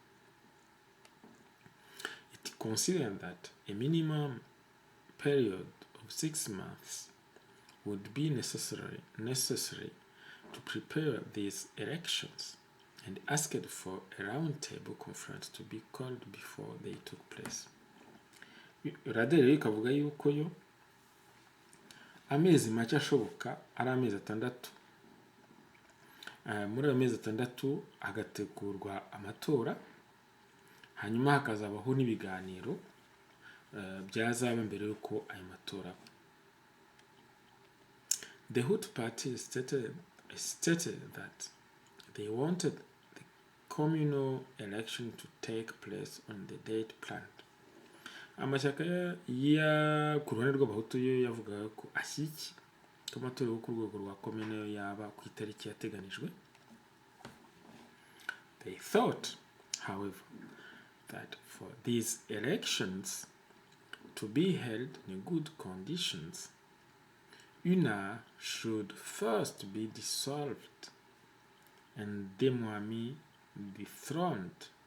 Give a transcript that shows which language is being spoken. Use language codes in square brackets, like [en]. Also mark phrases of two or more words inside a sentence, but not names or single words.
[en] It considered that a minimum period of 6 months would be necessary to prepare these elections and asked for a round-table conference to be called before they took place. [rw] RADER ikavuga yuko yo amezi make ashoboka ari amezi 6. Muri ayo mezi 6 hagategurwa amatora, hanyuma hakazabaho n'ibiganiro byazaba mbere yuko ayo matora. [en] The Hutu Party stated that they wanted the communal election to take place on the date planned. [rw] Amashyaka ya ku ruhande rw'abahutu yo yavugaga ko ashyigikiye ko amatora yo ku rwego rwa komine yo yaba ku itariki yateganijwe. [en] They thought, however, that for these elections to be held in good conditions, UNAR should first be dissolved and the Umwami dethroned,